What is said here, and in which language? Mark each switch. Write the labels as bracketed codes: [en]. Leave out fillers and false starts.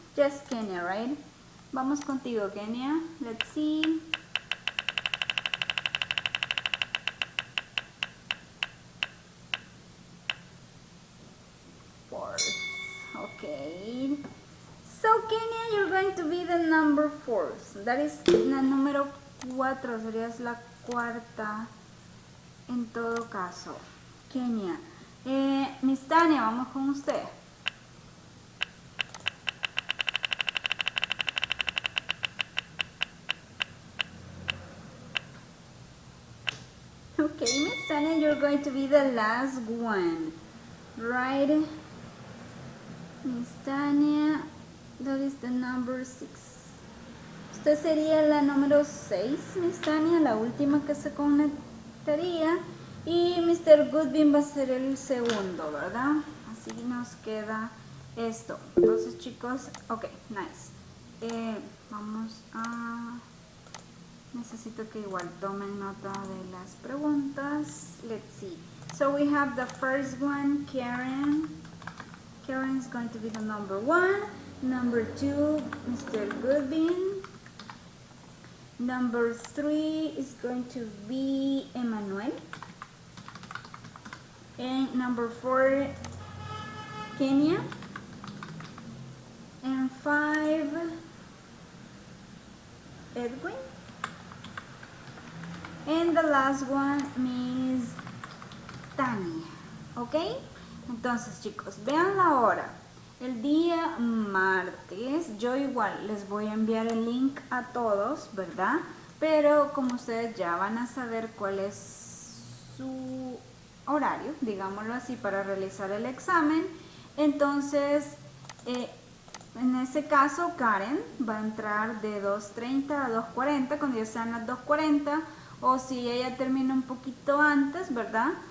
[en] Just Kenya, right? [es] Vamos contigo, [en] Kenya. Let's see. Fourth. Okay. So, Kenya, you're going to be the number 4. That is [es] la número 4. Serías la cuarta en todo caso. Kenia. Miss Tania, vamos con usted. [en] Okay, Miss Tania, you're going to be the last one. Right? Miss Tania, that is the number 6. [es] Usted sería la número 6, Miss Tania, la última que se conectaría. Y Mr. Goodwin va a ser el segundo, ¿verdad? Así nos queda esto. Entonces, chicos, ok, nice. Vamos a... Necesito que igual tomen nota de las preguntas. [en] Let's see. So we have the first one, Karen. Karen is going to be the number 1. Number 2, Mr. Goodwin. Number 3 is going to be Emmanuel. And number 4, Kenya. And 5, Edwin. And the last one is Tania. [es] ¿Ok? Entonces, chicos, vean la hora. El día martes, yo igual les voy a enviar el link a todos, ¿verdad? Pero como ustedes ya van a saber cuál es su horario, digámoslo así, para realizar el examen, entonces en ese caso Karen va a entrar de 2:30 a 2:40 cuando ya sean las 2:40, o si ella termina un poquito antes, ¿verdad?